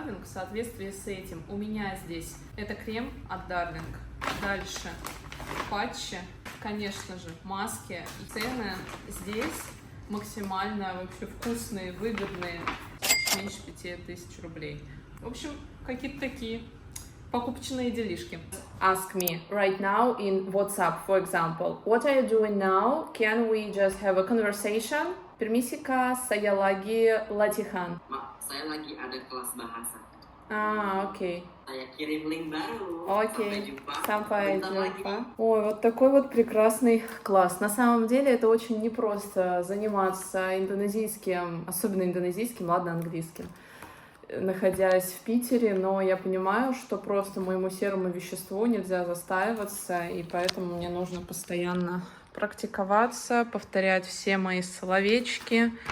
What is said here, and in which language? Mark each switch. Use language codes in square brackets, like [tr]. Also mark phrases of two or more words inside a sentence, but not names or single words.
[ru] В соответствии с этим у меня здесь это крем от Darling. Дальше патчи, конечно же, маски. И цены здесь максимально вообще вкусные, выгодные. Меньше 5000 рублей. В общем, какие-то такие покупочные делишки. [en] Ask me right now in WhatsApp, for example, what are you doing now? Can we just have a conversation? [id] Permisi kak, saya lagi latihan. Mak, saya lagi ada kelas bahasa. [ru] Окей. [id] Saya kirim link baru. [ru] Окей. [id] Самpai Bentar lagi. jumpa. [ru] Ой, вот такой вот прекрасный класс. На самом деле это очень непросто заниматься индонезийским, особенно индонезийским, ладно, английским, находясь в Питере, но я понимаю, что просто моему серому веществу нельзя застаиваться, и поэтому мне нужно постоянно практиковаться, повторять все мои словечки.